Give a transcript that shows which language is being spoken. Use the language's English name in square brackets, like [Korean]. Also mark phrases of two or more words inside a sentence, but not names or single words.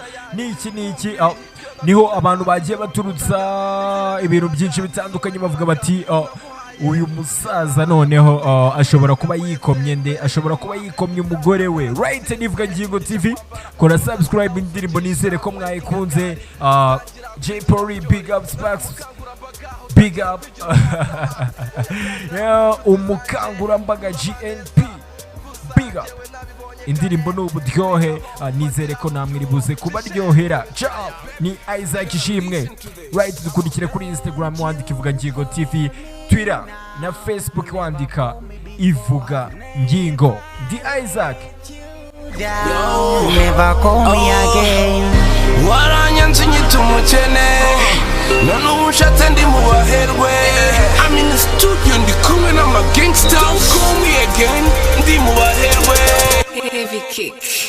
[Kinyarwanda] Niki niho abantu bagiye baturutsa ibintu byinshi bitandukanye bavuga bati uyu musaza noneho ashobora kuba yikomye ashobora kuba yikomye umugore we, right? Nivuga ngingo TV, kora subscribe. Indirimbo nizere ko mwayikunze. [English] J Polly, big up. Sparks, big up. [Kinyarwanda] Umukangurambaga GNP, [English] big up. [Kinyarwanda] Indirimbo n'uburyohe, nizere ko namwe ribuze kubaryohera. Ciao, ni Isaac Ishimwe, right? Dukurikire kuri Instagram wandika ivuga ngingo TV, Twitter na Facebook wandika ivuga ngingo. Ndi Isaac. [English] Never call me again. [Kinyarwanda] Waranyanze nyita umukene, none ubushatse ndi mu baherwe. [English] I'm in the studio [Kinyarwanda] ndi kumwe n'ama gangsters. [English] Don't call me again, [Kinyarwanda] ndi mu baherwe. [English] Heavy Kick.